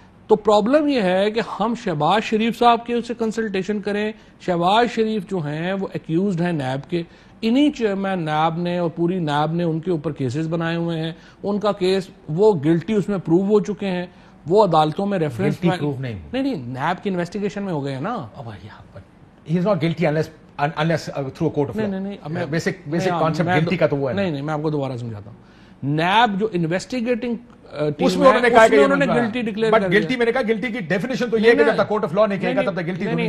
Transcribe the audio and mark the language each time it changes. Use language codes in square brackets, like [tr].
[ur] تو پرابلم یہ ہے کہ ہم شہباز شریف صاحب کے اسے کنسلٹیشن کریں. شہباز شریف جو ہیں وہ ایکیوزڈ ہیں نیب کے, انہی چیئرمین نیب نے اور پوری نیب نے ان کے اوپر کیسز بنائے ہوئے ہیں. ان کا کیس وہ گلٹی اس میں پروو ہو چکے ہیں, وہ عدالتوں میں ریفرنس نہیں نیب کی انویسٹیگیشن میں ہو گئے ہیں نا. [en] He is not guilty unless through a court of law. [ur] Basic concept guilty کا تو وہ ہے. نہیں, میں آپ کو دوبارہ سمجھاتا ہوں. نیب جو انویسٹیگیٹنگ اس میں انہوں نے کہا کہ انہوں نے گلٹی ڈکلیئر کر دیا. بٹ گلٹی میں نے کہا گلٹی کی ڈیفینیشن تو یہ ہے کہ جب تک کورٹ آف لا نہیں کہے گا تب تک گلٹی نہیں.